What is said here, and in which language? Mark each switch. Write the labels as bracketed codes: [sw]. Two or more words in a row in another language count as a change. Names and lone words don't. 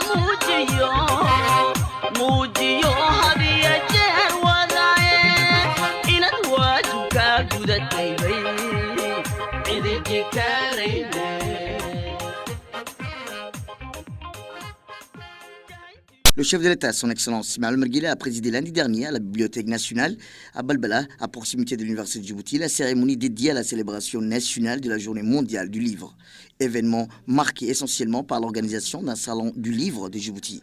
[so] muujiyo hadiya jeer wadaaye inad waajibka gudataybay cidiji kaarayne. [fr] Le chef de l'État, son Excellence Ismaël Omar Guelleh, a présidé lundi dernier à la Bibliothèque nationale à Belbela, à proximité de l'Université de Djibouti, la cérémonie dédiée à la célébration nationale de la Journée mondiale du livre. Événement marqué essentiellement par l'organisation d'un salon du livre de Djibouti.